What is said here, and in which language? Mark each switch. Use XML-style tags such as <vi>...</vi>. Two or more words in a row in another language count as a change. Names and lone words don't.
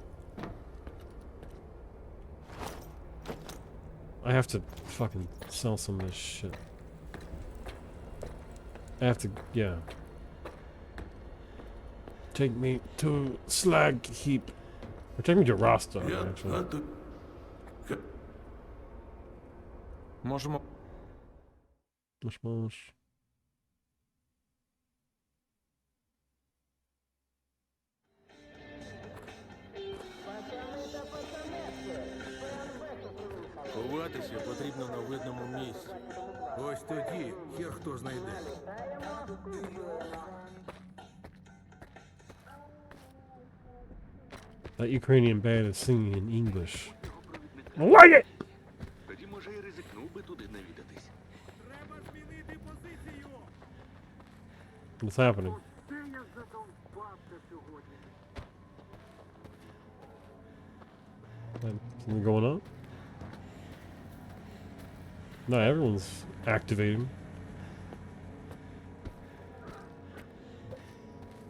<en>I have to fucking sell some of this shit. I have to, yeah. Take me to Slag Heap. Or take me to Rostov, actually.</en> <uk>Можемо.</uk> <en>Mosh.</en> <uk>Ховатися потрібно на видному місці. Ось тоді хер хто знайде.</uk> <en>That Ukrainian band is singing in English. I like it!</en> <uk>Тоді, може, і ризикнув би туди навідатись. Треба змінити позицію!</uk> <en>What's happening? Something going on? No, everyone's activating.</en>